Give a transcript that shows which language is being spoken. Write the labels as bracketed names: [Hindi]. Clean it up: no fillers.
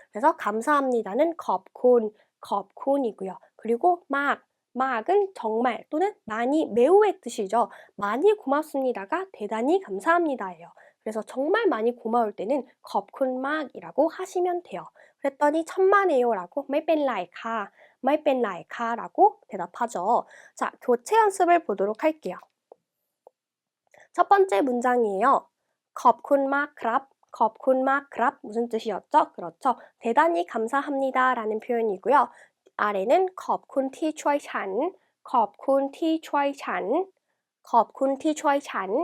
[Korean] 그래서 감사합니다는 컵콘, 컵콘이고요. 그리고 막은 정말 또는 많이, 매우의 뜻이죠. 많이 고맙습니다가 대단히 감사합니다예요. 그래서 정말 많이 고마울 때는 컵쿤막이라고 하시면 돼요. 그랬더니 천만에요라고 [Thai] ไม่เป็นไรค่ะ, ไม่เป็นไรค่ะ [Korean] 라고 대답하죠. 자, 교체 연습을 보도록 할게요. 첫 번째 문장이에요. [Thai] ขอบคุณมากครับ, ขอบคุณมากครับ. [Korean] 무슨 뜻이었죠? 그렇죠. 대단히 감사합니다 라는 표현이고요. 아래는 [Thai] ขอบคุณที่ช่วยฉัน, ขอบคุณที่ช่วยฉัน, ขอบคุณที่ช่วยฉัน.